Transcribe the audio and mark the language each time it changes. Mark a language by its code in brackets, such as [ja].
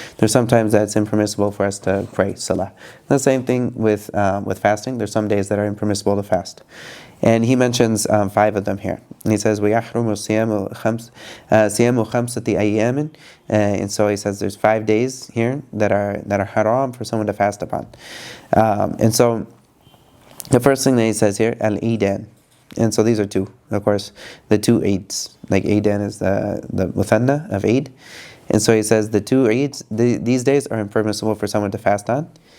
[en] There's sometimes that it's impermissible for us to pray salah. The same thing with fasting. There's some days that are impermissible to fast. And he mentions 5 of them here. And he says, [ar] وَيَحْرُمُ صِيَامُ خَمْسَةِ أَيَّامٍ. [en] And so he says there's 5 days here that are haram for someone to fast upon. And so the first thing that he says here, al-Eidan. And so these are 2, of course, the 2 Eids. Like Eidan is the muthanna of Eid. And so he says the 2 Eids, these days are impermissible for someone to fast on.